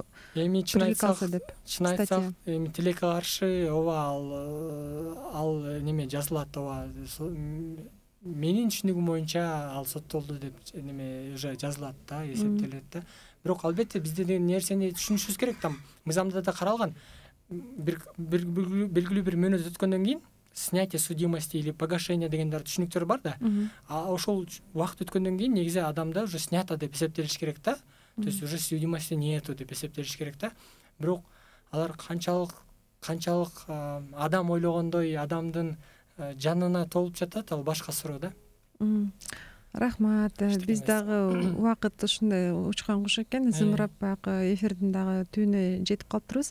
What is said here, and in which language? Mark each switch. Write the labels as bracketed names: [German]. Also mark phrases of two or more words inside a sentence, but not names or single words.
[Kyrgyz] эми чын айтсак, эми тилекке каршы ооба ал неме жазылат, ооба. Менин түшүнүгүм боюнча ал соттолду деп неме уже жазылат да, эсептелет да. Бирок албетте бизде деген нерсени түшүнүшүбүз керек, там мыйзамда да каралган. Белгилүү бир мөөнөт өткөндөн кийин [Russian] снятие судимости или погашение [Kyrgyz] дегендер түшүнүктөр бар да. Ошол убакыт өткөндөн кийин негизи адамда [Russian] уже снято [Kyrgyz] деп эсептелиш керек да. [Russian] То есть уже судимости нету [Kyrgyz] деп эсептелиш керек да. Бирок алар канчалык адам ойлогондой адамдын жанына толуп жатат, ал башка суроо да. Рахмат. Биз дагы убакыт ушундай учкан куш экен, зымырап баягы эфирдин дагы түбүнө жетип калыптырбыз.